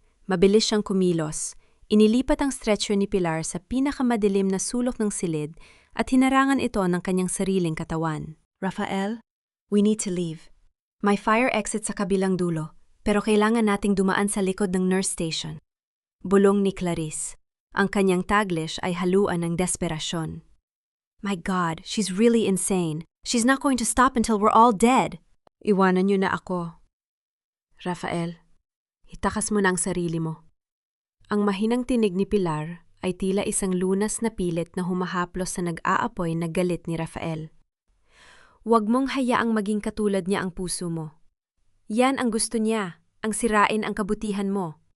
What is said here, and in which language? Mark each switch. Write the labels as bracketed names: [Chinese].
[Filipino] Mabilis siyang kumilos. Inilipat ang stretcher ni Pilar sa pinakamadilim na sulok ng silid at hinarangan ito ng kanyang sariling katawan. [English] Rafael, we need to leave. [Filipino] May fire exit sa kabilang dulo, pero kailangan nating dumaan sa likod ng nurse station. Bulong ni Clarice. Ang kanyang Taglish ay haluan ng desperasyon. [English] My God, she's really insane. She's not going to stop until we're all dead. [Filipino] Iwanan niyo na ako. Rafael, itakas mo na ang sarili mo. Ang mahinang tinig ni Pilar ay tila isang lunas na pilit na humahaplos sa nag-aapoy na galit ni Rafael. Huwag mong hayaang maging katulad niya ang puso mo. Yan ang gusto niya, ang sirain ang kabutihan mo.